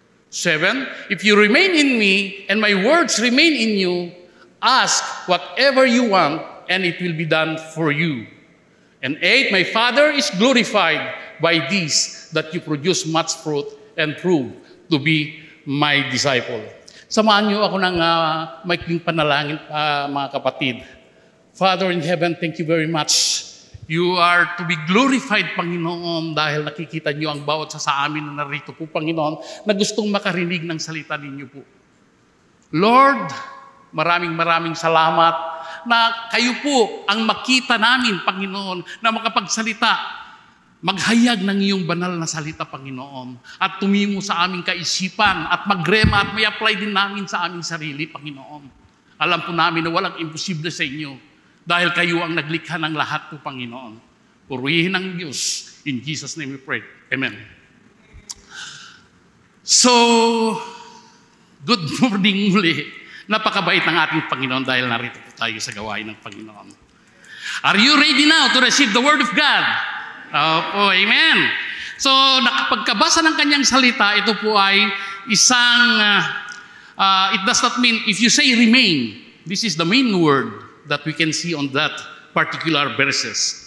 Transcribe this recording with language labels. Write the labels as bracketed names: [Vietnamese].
[English] 7, if you remain in me, and my words remain in you, ask whatever you want, and it will be done for you. And 8, my Father is glorified by this, that you produce much fruit and prove to be my disciple. [Filipino] Samahan niyo ako ng maikling panalangin, mga kapatid. [English] Father in heaven, thank you very much. You are to be glorified, [Filipino] Panginoon, dahil nakikita niyo ang bawat sa amin na narito po, Panginoon, na gustong makarinig ng salita ninyo po. Lord, maraming salamat na kayo po ang makita namin, Panginoon, na makapagsalita, maghayag ng iyong banal na salita, Panginoon, at tumimo sa aming kaisipan at magrema at may apply din namin sa aming sarili, Panginoon. Alam po namin na walang imposible sa inyo dahil kayo ang naglikha ng lahat po, Panginoon. Purihin ang Diyos. [English] In Jesus' name we pray. Amen. So, good morning muli. [Filipino] Napakabait ng ating Panginoon dahil narito po tayo sa gawain ng Panginoon. [English] Are you ready now to receive the Word of God? [Filipino] Opo, [English] amen. So, [Filipino] nakapagkabasa ng kanyang salita, ito po ay isang, [English] it does not mean, if you say remain, this is the main word that we can see on that particular verses.